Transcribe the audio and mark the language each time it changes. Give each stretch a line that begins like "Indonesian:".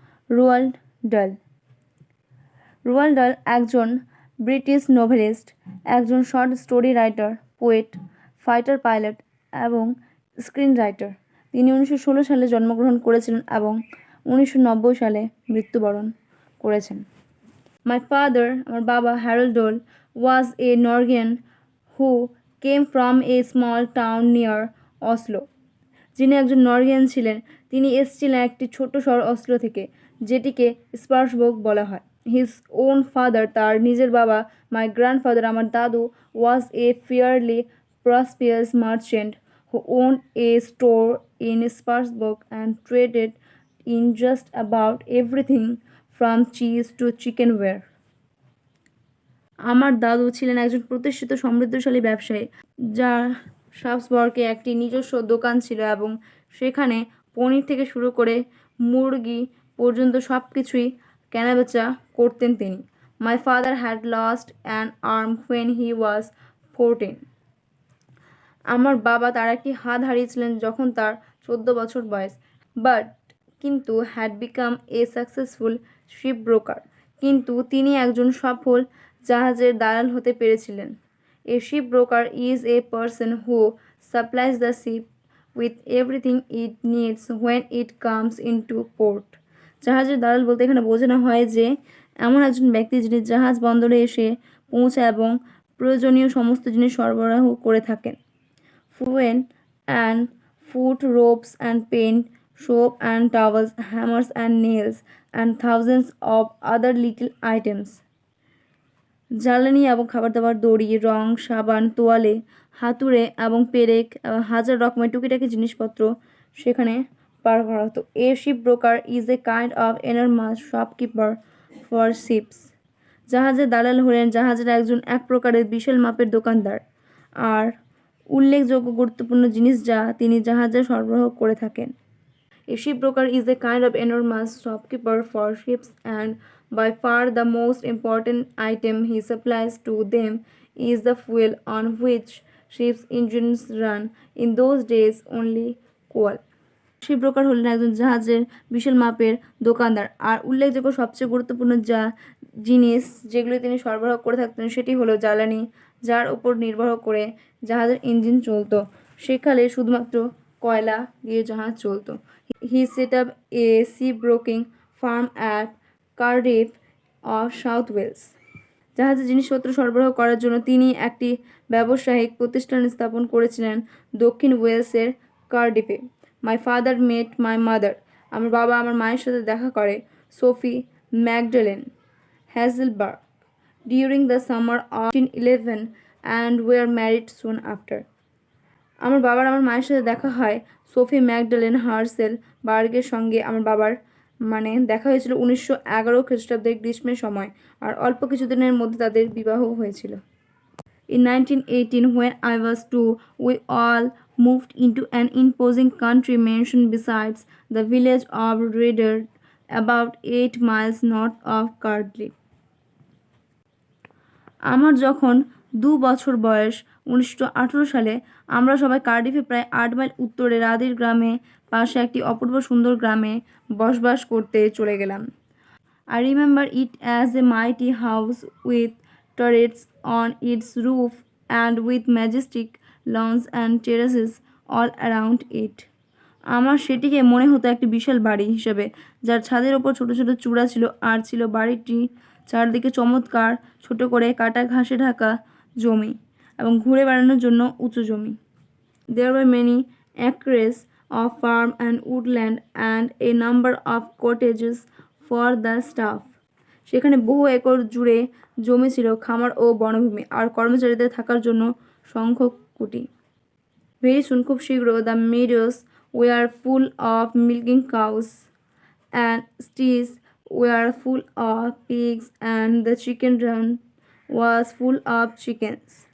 Bangla: রোয়াল্ড ডাল। রোয়াল্ড ডাল একজন ব্রিটিশ নোভেলিস্ট, একজন short story writer, poet, fighter pilot এবং স্ক্রিন রাইটার। তিনি 1916 সালে জন্মগ্রহণ করেছিলেন এবং 1990 সালে মৃত্যুবরণ করেছেন।
English: My father,
Bangla: আমার বাবা
English: Harold Dahl, was a Norwegian who came from a small town near Oslo.
Bangla: যিনি একজন নরওয়েজিয়ান ছিলেন, তিনি এসেছিলেন একটি ছোট শহর অসলো থেকে, যেটিকে স্পার্সবর্গ বলা হয়।
English: his own father,
Bangla: তার নিজের বাবা,
English: my grandfather,
Bangla: আমার দাদু,
English: Was a fairly prosperous merchant who owned a store in Sparksburg and traded in just about everything from cheese to chickenware.
Bangla: আমার দাদু ছিলেন একজন প্রতিষ্ঠিত সমৃদ্ধশালী ব্যবসায়ী, যার শাপসবর্গে একটি নিজস্ব দোকান ছিল এবং সেখানে পনির থেকে শুরু করে মুরগি পর্যন্ত সব কিছুই কেনাবেচা করতেন তিনি।
English: My father had lost an arm when he was 14.
Bangla: আমার বাবা তার একটি হাত হারিয়েছিলেন যখন তার 14 বছর বয়স। কিন্তু
English: had become a successful ship broker,
Bangla: কিন্তু তিনি একজন সফল জাহাজের দালাল হতে পেরেছিলেন।
English: A ship broker is a person who supplies the ship with everything it needs when it comes into port.
Bangla: জাহাজের দালাল বলতে এখানে বোঝানো হয় যে এমন একজন ব্যক্তি যিনি জাহাজ বন্দরে এসে পৌঁছায় এবং প্রয়োজনীয় সমস্ত জিনিস সরবরাহ করে থাকেন।
English: Fuel and food, ropes and paint, soap and towels, hammers and nails, and thousands of other little items.
Bangla: জ্বালানি এবং খাবার দাবার, দড়ি, রং, সাবান, তোয়ালে, হাতুড়ে এবং পেরেক এবং হাজার রকমের টুকিটাকি জিনিসপত্র সেখানে পার করা হতো।
English: A ship broker is a kind of enormous shopkeeper for ships.
Bangla: জাহাজের দালাল হলেন জাহাজের একজন এক প্রকারের বিশাল মাপের দোকানদার আর উল্লেখযোগ্য গুরুত্বপূর্ণ জিনিস যা তিনি জাহাজে সরবরাহ করে থাকেন।
English: A shipbroker is a kind of enormous shopkeeper for ships, and by far the most important item he supplies to them is the fuel on which ships' engines run. In those days, only coal.
Bangla: Ship broker হলেন একজন জাহাজের বিশাল মাপের দোকানদার আর উল্লেখযোগ্য সবচেয়ে গুরুত্বপূর্ণ জিনিস যেগুলি তিনি সরবরাহ করে থাকতেন সেটি হলো জ্বালানি, যার উপর নির্ভর করে জাহাজের ইঞ্জিন চলতো। সেকালে শুধুমাত্র কয়লা দিয়ে জাহাজ চলতো।
English: He set up a ship broking firm at Cardiff of South Wales.
Bangla: জাহাজের জিনিসপত্র সরবরাহ করার জন্য তিনি একটি ব্যবসায়িক প্রতিষ্ঠান স্থাপন করেছিলেন দক্ষিণ ওয়েলসের কার্ডিফে।
English: my father met my mother,
Bangla: আমার বাবা আমার মায়ের সাথে দেখা করে
English: Sophie Magdalene Hesselberg during the summer of 1911 and were married soon after.
Bangla: আমার বাবার আমার মায়ের সাথে দেখা হয় সোফি ম্যাকডেলেন হার্সেল বার্গের সঙ্গে। আমার বাবার দেখা হয়েছিল 1911 খ্রিস্টাব্দের গ্রীষ্মের সময়, আর অল্প কিছুদিনের মধ্যে তাদের বিবাহ হয়েছিল।
English: In 1918, when I was 2, we all moved into an imposing country mansion besides the village of Reader, about 8 miles north of Cardiff.
Bangla: আমার যখন 2 বছর বয়স 1918 সালে আমরা সবাই কার্ডিফে প্রায় 8 মাইল উত্তরে রাদির গ্রামে পাশে একটি অপূর্ব সুন্দর গ্রামে বসবাস করতে চলে গেলাম।
English: I remember it as a mighty house with turrets on its roof and with majestic lawns and terraces all around it.
Bangla: আমার সেটিকে মনে হতো একটি বিশাল বাড়ি হিসেবে, যার ছাদের ওপর ছোট ছোট চূড়া ছিল আর ছিল বাড়িটি চারদিকে চমৎকার ছোট করে কাটা ঘাসে ঢাকা জমি এবং ঘুরে বেড়ানোর জন্য উঁচু জমি।
English: There were many acres of farm and woodland and a number of cottages for the staff.
Bangla: সেখানে বহু একর জুড়ে জমি ছিল, খামার ও বনভূমি, আর কর্মচারীদের থাকার জন্য সংখ্যক কুটি।
English: Very soon,
Bangla: খুব শীঘ্র,
English: the meadows were full of milking cows and steers were full of pigs and the chicken run was full of chickens.